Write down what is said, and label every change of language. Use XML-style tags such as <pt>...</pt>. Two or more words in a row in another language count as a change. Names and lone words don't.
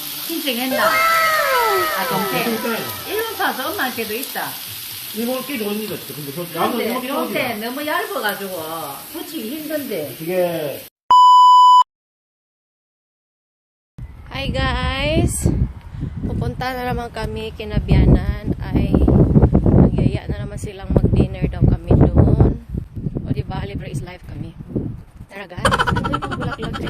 <ko>신청했나? 아, 동생. 진짜요? 일본 사서 엄마한테도 있다. 이거 꽤 좋은 일 같아. 근데 나도 근데 이거 요새 너무 얇아가지고 붙이기 힘든데. 이게</ko> <en>Hi guys!</en> <tl>Pupunta na naman kami kinabiyanan ay nagyaya na naman silang mag-dinner daw kami doon. O diba, libre</tl> <en>is life</en> <tl>kami. Tara guys, ito yung bulaklak guys.</tl>